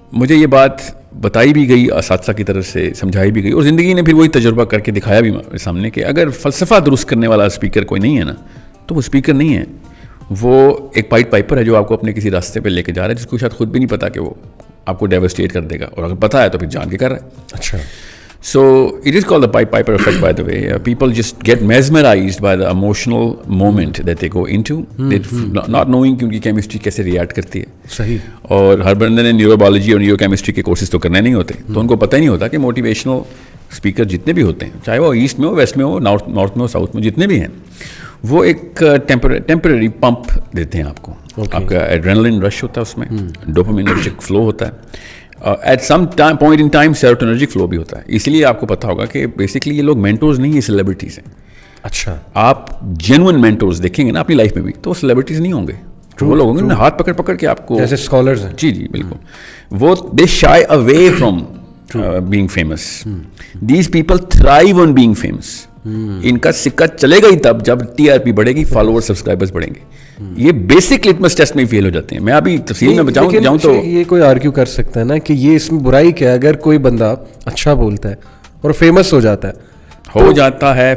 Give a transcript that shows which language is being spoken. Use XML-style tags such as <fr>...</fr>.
<ur>یہ بات بتائی بھی گئی اساتذہ کی طرف سے, سمجھائی بھی گئی, اور زندگی نے پھر وہی تجربہ کر کے دکھایا بھی سامنے کہ اگر فلسفہ درست کرنے والا اسپیکر کوئی نہیں ہے نا تو وہ اسپیکر نہیں ہے, وہ ایک پائٹ پائپر ہے جو آپ کو اپنے کسی راستے پہ لے کے جا رہا ہے, جس کو شاید خود بھی نہیں پتا کہ وہ آپ کو ڈیوسٹیٹ کر دے گا, اور اگر پتا ہے تو پھر جان کے کر رہا ہے. اچھا,</ur> <en>So it is called the pipe piper effect, by the way. People just get mesmerized by the emotional moment that they go into, not knowing</en> <ur>کہ ان کی کیمسٹری کیسے ریئیکٹ کرتی ہے. صحیح. اور ہر بندے نے نیورو بایولوجی اور نیورو کیمسٹری کے کورسز تو کرنے نہیں ہوتے, تو ان کو پتہ ہی نہیں ہوتا کہ موٹیویشنل اسپیکر جتنے بھی ہوتے ہیں, چاہے وہ ایسٹ میں ہو, ویسٹ میں ہو, نارتھ میں ہو, ساؤتھ میں, جتنے بھی ہیں, وہ ایک ٹیمپرری پمپ دیتے ہیں آپ کو. آپ کا ایڈرینلن رش ہوتا ہے, اس میں ڈوپامینرجک فلو ہوتا ہے,</ur> <en>at some point in time</en> <ur>سیروٹونرجک flu بھی ہوتا ہے. اس لیے آپ کو پتا ہوگا کہ بیسکلی یہ لوگ مینٹورز نہیں, یہ سیلیبریٹیز ہیں. اچھا, آپ جینوئن مینٹورز دیکھیں گے نا اپنی لائف میں بھی, تو وہ سیلیبریٹیز نہیں ہوں گے, وہ لوگ ہوں گے ہاتھ پکڑ پکڑ کے آپ کو, جیسے اسکالرز ہیں. جی جی بالکل, وہ</ur> <en>They shy away from being famous. These people thrive on being famous.</en> <ur>ان کا سکہ چلے گا ہی تب جب ٹی آر پی بڑھے گی, فالوور سبسکرائبرز بڑھیں گے. یہ بیسک لٹمس ٹیسٹ میں فیل ہو جاتے ہیں. میں ابھی تفصیل میں جاؤں تو یہ کوئی آرگیو کر سکتا ہے نا کہ یہ اس میں برائی کیا ہے, اگر کوئی بندہ اچھا بولتا ہے اور فیمس ہو جاتا ہے</ur>